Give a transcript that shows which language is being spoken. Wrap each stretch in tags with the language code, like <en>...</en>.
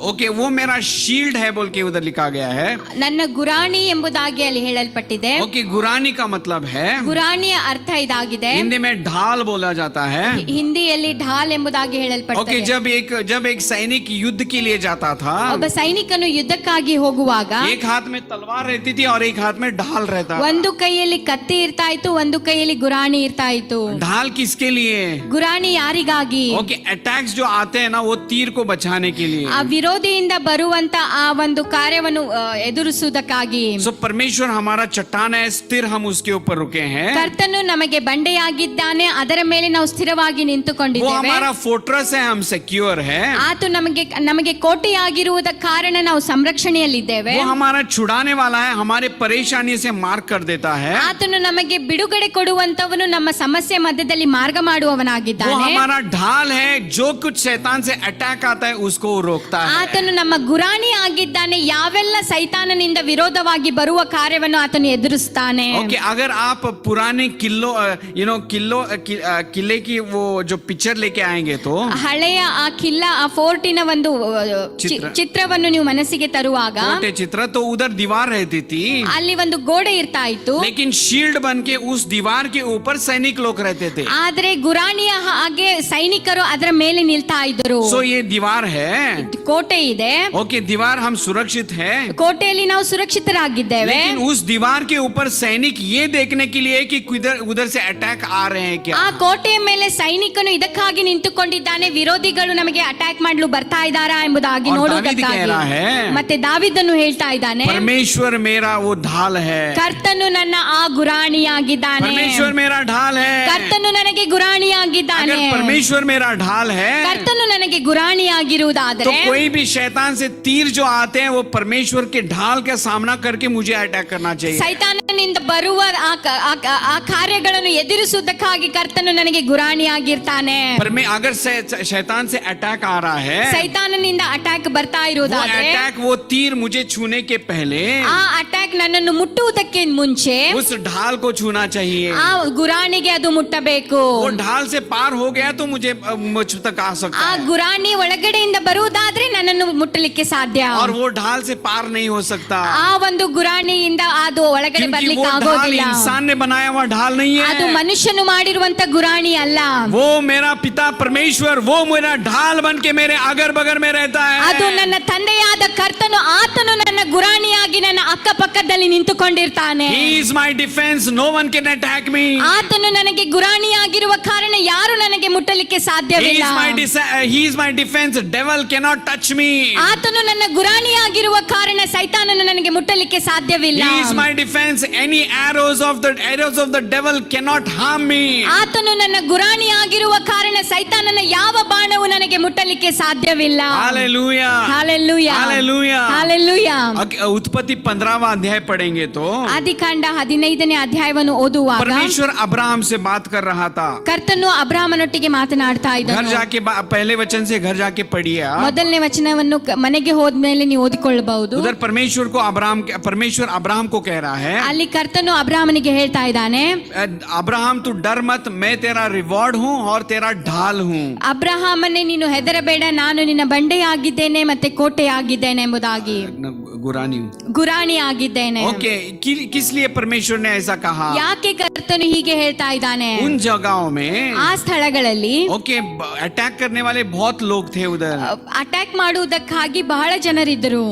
<hi>Okay, वो मेरा shield है बोल के उधर लिखा गया है.</hi> <kn>ನನ್ನ ಗುರಾಣಿ ಎಂಬುದಾಗಿ ಅಲ್ಲಿ ಹೇಳಲ್ಪಟ್ಟಿದೆ.</kn> <hi>ओके, गुरानी का मतलब है,</hi> <kn>ಗುರಾಣಿಯ ಅರ್ಥ ಇದಾಗಿದೆ.</kn> <hi>हिंदी में ढाल बोला जाता है.</hi> <kn>ಹಿಂದಿಯಲ್ಲಿ ಢಾಲ್ ಎಂಬುದಾಗಿ ओके, ಹೇಳಲ್ಪಟ್ಟಿದೆ.</kn> <hi>जब एक सैनिक युद्ध के लिए जाता था,</hi> <kn>ಒಬ್ಬ ಸೈನಿಕನು ಯುದ್ಧಕ್ಕಾಗಿ ಹೋಗುವಾಗ</kn> <hi>एक हाथ में तलवार रहती थी और एक हाथ में ढाल रहता.</hi> <kn>ಒಂದು ಕೈಯಲ್ಲಿ ಕತ್ತಿ ಇರ್ತಾ ಇತ್ತು, ಒಂದು ಕೈಯಲ್ಲಿ ಗುರಾಣಿ ಇರ್ತಾ ಇತ್ತು.</kn> <hi>ढाल किसके लिए?</hi> <kn>ಗುರಾಣಿ ಯಾರಿಗಾಗಿ?</kn> <hi>ओके, अटैक्स जो आते हैं ना, वो तीर को बचाने के लिए.</hi> <kn>ಆ ವಿರೋಧಿಯಿಂದ ಬರುವಂತ ಆ ಒಂದು ಕಾರ್ಯವನ್ನು ಎದುರಿಸುವುದಕ್ಕಾಗಿ.</kn> <hi>सो परमेश्वर हमारा चट्टान है, स्थिर हम उसके ऊपर रुके हैं.</hi> <kn>ಕರ್ತನು ನಮಗೆ ಬಂಡೆಯಾಗಿದ್ದಾನೆ, ಅದರ ಮೇಲೆ ನಾವು ಸ್ಥಿರವಾಗಿ</kn> <hi>वो</hi> <kn>ನಿಂತುಕೊಂಡಿದ್ದೇವೆ.</kn> <hi>हमारा फोर्ट्रेस है, हम सिक्योर है.</hi> <kn>ಆತ ನಮಗೆ ಕೋಟೆಯಾಗಿರುವುದ ಕಾರಣ ನಾವು ಸಂರಕ್ಷಣೆಯಲ್ಲಿದ್ದೇವೆ.</kn> <hi>वो हमारा छुड़ाने वाला है, हमारे परेशानी से मार कर देता है.</hi> <kn>ಆತನು ನಮಗೆ ಬಿಡುಗಡೆ ಕೊಡುವಂತವನು, ನಮ್ಮ ಸಮಸ್ಯೆ ಮಧ್ಯದಲ್ಲಿ ಮಾರ್ಗ</kn> <hi>वो</hi> <kn>ಮಾಡುವವನಾಗಿದ್ದಾನೆ.</kn> <hi>हमारा ढाल है, जो कुछ शैतान से अटैक आता है उसको रोकता है.</hi> <kn>ಆತನು ನಮ್ಮ ಗುರಾಣಿ ಆಗಿದ್ದಾನೆ, ಯಾವೆಲ್ಲ ಸೈತಾನನಿಂದ ವಿರೋಧವಾಗಿ ಬರುವ ಕಾರ್ಯವನ್ನು ಆತನು ಎದುರಿಸ್ತಾನೆ.</kn> <hi>ओके, अगर आप पुराने किले की वो जो पिक्चर लेके आएंगे तो</hi> <kn>ಹಳೆಯ ಆ ಕಿಲ್ಲ, ಆ ಫೋರ್ಟಿನ ಒಂದು ಚಿತ್ರವನ್ನು ನೀವು ಮನಸ್ಸಿಗೆ ತರುವಾಗ</kn> <hi>छोटे चित्र, तो उधर दीवार रहती थी,</hi> <kn>ಅಲ್ಲಿ ಒಂದು ಗೋಡೆ ಇರ್ತಾ ಇತ್ತು.</kn> <hi>लेकिन शील्ड बन के उस दीवार के ऊपर सैनिक लोग रहते थे.</hi> <kn>ಆದ್ರೆ ಗುರಾಣಿಯ ಹಾಗೆ ಸೈನಿಕರು ಅದರ ಮೇಲೆ ನಿಲ್ತಾ ಇದ್ದರು.</kn> <hi>सो ये दीवार है.</hi> <kn>ಕೋಟೆ ಇದೆ.</kn> <hi>ओके, दीवार हम सुरक्षित है,</hi> <kn>ಕೋಟೆಯಲ್ಲಿ ನಾವು ಸುರಕ್ಷಿತರಾಗಿದ್ದೇವೆ.</kn> <hi>लेकिन उस दीवार के ऊपर सैनिक ये देखने के लिए कि उधर से अटैक आ रहे हैं क्या.</hi> <kn>ಆ ಕೋಟೆಯ ಮೇಲೆ ಸೈನಿಕನು ಇದಕ್ಕಾಗಿ ನಿಂತುಕೊಂಡಿದ್ದಾನೆ, ವಿರೋಧಿಗಳು ನಮಗೆ ಅಟ್ಯಾಕ್ ಮಾಡಲು ಬರ್ತಾ ಇದ್ದಾರಾ ಎಂಬುದಾಗಿ ನೋಡುವುದಕ್ಕಾಗಿ. ಮತ್ತೆ ದಾವೀದನು ಹೇಳ್ತಾ ಇದ್ದಾನೆ,</kn> <hi>परमेश्वर मेरा वो ढाल है.</hi> <kn>ಕರ್ತನು ನನ್ನ ಆ ಗುರಾಣಿಯಾಗಿದ್ದಾನೆ.</kn> <hi>परमेश्वर मेरा ढाल है.</hi> <kn>ಕರ್ತನು ನನಗೆ ಗುರಾಣಿಯಾಗಿದ್ದಾನೆ.</kn> <hi>अगर परमेश्वर मेरा ढाल है,</hi> <kn>ಕರ್ತನು ನನಗೆ ಗುರಾಣಿಯಾಗಿರುವುದಾದರೆ</kn> <hi>तो कोई भी शैतान से तीर जो आते हैं वो परमेश्वर के ढाल का सामना करके मुझे अटैक करना चाहिए.</hi> <kn>ಸೈತಾನನಿಂದ ಬರುವ ಆ ಕಾರ್ಯಗಳನ್ನು ಎದುರಿಸುವುದಕ್ಕಾಗಿ ಕರ್ತನು ನನಗೆ ಗುರಾಣಿಯಾಗಿರ್ತಾನೆ.</kn> <hi>अगर शैतान से अटैक आ रहा है,</hi> <kn>ಸೈತಾನನಿಂದ ಅಟ್ಯಾಕ್ ಬರ್ತಾ ಇರುವುದಾದ್ರೆ,</kn> <hi>वो तीर मुझे छूने के पहले</hi> <kn>ಆ ಅಟ್ಯಾಕ್ ನನ್ನನ್ನು ಮುಟ್ಟುವುದಕ್ಕೆ ಮುಂಚೆ</kn> <hi>उस ढाल को छूना चाहिए.</hi> <kn>ಆ ಗುರಾಣಿಗೆ ಅದು ಮುಟ್ಟಬೇಕು.</kn> <hi>वो ढाल से पार हो गया तो मुझे मुझ तक आ सकता</hi> <kn>ಆ</kn> <hi>है,</hi> <kn>ಗುರಾಣಿ ಒಳಗಡೆಯಿಂದ ಬರುವುದಾದ್ರೆ ನನ್ನನ್ನು ಮುಟ್ಟಲಿಕ್ಕೆ ಸಾಧ್ಯ.</kn> <hi>और वो ढाल से पार नहीं हो सकता,</hi> <kn>ಆ ಒಂದು ಗುರಾಣಿಯಿಂದ ಅದು ಒಳಗಡೆ</kn> <hi>क्योंकि</hi> <kn>ಬರ್ಲಿಕ್ಕೆ</kn> <hi>वो ढाल</hi> <kn>ಆಗೋದಿಲ್ಲ.</kn> <hi>इंसान ने बनाया हुआ ढाल नहीं</hi> <kn>ಅದು</kn> <hi>है.</hi> <kn>ಮನುಷ್ಯನು ಮಾಡಿರುವಂತ ಗುರಾಣಿ ಅಲ್ಲ.</kn> <hi>वो मेरा पिता परमेश्वर, वो मेरा ढाल बन के मेरे अगर बगर में रहता है.</hi> <kn>ಅದು ನನ್ನ ತಂದೆಯಾದ ಕರ್ತನು, ಆತನು ನನ್ನ ಗುರಾಣಿಯಾಗಿ ನನ್ನ ಅಕ್ಕಪಕ್ಕದಲ್ಲಿ ನಿಂತುಕೊಂಡಿರ್ತಾನೆ.</kn> <en>He is my defense, no one can attack me.</en> <kn>ಆತನು ನನಗೆ ಗುರಾಣಿಯಾಗಿರುವ ಕಾರಣ ಯಾರು ನನಗೆ ಮುಟ್ಟಲಿಕ್ಕೆ ಸಾಧ್ಯವಿಲ್ಲ.</kn> <en>He is my defense, devil cannot touch me.</en> <kn>ಆತನು ನನ್ನ ಗುರಾಣಿಯಾಗಿರುವ ಕಾರಣ ಸೈತಾನನು ನನಗೆ ಮುಟ್ಟಲಿಕ್ಕೆ ಸಾಧ್ಯವಿಲ್ಲ.</kn> <en>He is my defense, any arrows of the devil cannot harm me.</en> <kn>ಆತನು ನನ್ನ ಗುರಾಣಿಯಾಗಿರುವ ಕಾರಣ ಸೈತಾನನ ಯಾವ ಬಾಣವು ನನಗೆ ಮುಟ್ಟಲಿಕ್ಕೆ ಸಾಧ್ಯವಿಲ್ಲ.</kn> <en>Hallelujah. Hallelujah. Hallelujah. Hallelujah.</en> <hi>उत्पत्ति 15वां अध्याय पढ़ेंगे तो</hi> <kn>ಆದಿಕಾಂಡ 15ನೇ ಅಧ್ಯಾಯವನ್ನು ಓದುವಾಗ</kn> <hi>परमेश्वर अब्राहम से बात कर रहा था.</hi> <kn>ಕರ್ತನು ಅಬ್ರಹಾಮನೊಟ್ಟಿಗೆ ಮಾತನಾಡ್ತಾ</kn> <hi>घर</hi> <kn>ಇದ್ದನು.</kn> <hi>जाके पहले वचन से घर जाके पढ़िए.</hi> <kn>ಮೊದಲನೇ ವಚನವನ್ನು ಮನೆಗೆ ಹೋದ್ಮೇಲೆ ನೀವು ಓದಿಕೊಳ್ಳಬಹುದು.</kn> <hi>उधर परमेश्वर अब्राहम को कह रहा है,</hi> <kn>ಅಲ್ಲಿ ಕರ್ತನು ಅಬ್ರಹಾಮನಿಗೆ ಹೇಳ್ತಾ ಇದ್ದಾನೆ,</kn> <hi>अब्राहम तू डर मत, मैं तेरा रिवॉर्ड हूँ और तेरा ढाल हूँ.</hi> <kn>ಅಬ್ರಹಾಮನೇ ನೀನು ಹೆದರಬೇಡ, ನಾನು ನಿನ್ನ ಬಂಡೆಯಾಗಿದ್ದೇನೆ ಮತ್ತೆ ಕೋಟೆಯಾಗಿದ್ದೇನೆ ಎಂಬುದಾಗಿ, ಗುರಾಣಿ ಆಗಿದ್ದೇನೆ.</kn> <hi>ओके, किस लिए परमेश्वर ने ऐसा कहा?</hi> <kn>ಯಾಕೆ ಕರ್ತನು ಹೀಗೆ ಹೇಳ್ತಾ ಇದ್ದಾನೆ?</kn> <hi>उन जगहों में</hi> <kn>ಆ ಸ್ಥಳಗಳಲ್ಲಿ</kn> <hi>ओके अटैक करने वाले बहुत लोग थे उधर.</hi> <kn>ಅಟ್ಯಾಕ್ ಮಾಡುವುದಕ್ಕಾಗಿ ಬಹಳ ಜನರಿದ್ದರು.</kn>